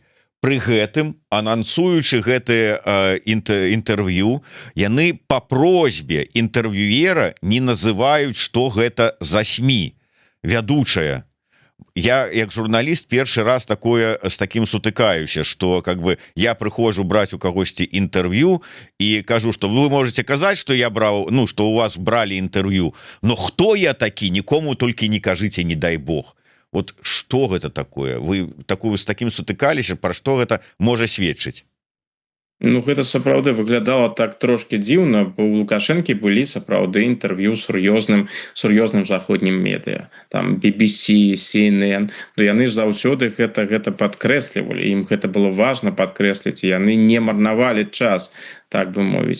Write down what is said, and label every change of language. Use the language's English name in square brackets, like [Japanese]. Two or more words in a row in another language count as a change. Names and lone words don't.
[Belarusian] Пры гэтым, анансуючы гэтае інтэрв'ю, яны па просьбе інтэрв'юера не называюць, што гэта за СМІ вядучая. Я, як журналіст, першы раз з такім сутыкаюся, што [Russian] как бы [Belarusian] я прыходжу браць у кагосьці інтэрв'ю і кажу, што вы можете казаць, што я браў, ну, што у вас бралі інтэрв'ю, но хто я такі, нікому толькі не кажыце, не дай Бог. [Russian] Вот что [Belarusian] гэта такое? Вы [Russian] с таким [Belarusian] сутыкаліся, пра што гэта можа сведчыць? Ну, гэта сапраўды выглядала так трошки дзіўна, бо у Лукашэнкі былі сапраўды інтэрв'ю сур'ёзным заходнім медыа. Там BBC, CNN, но яны ж заўсёды гэта падкрэслівалі, ім гэта было важна падкрэсліць, і яны не марнавалі час, так бы мовіць.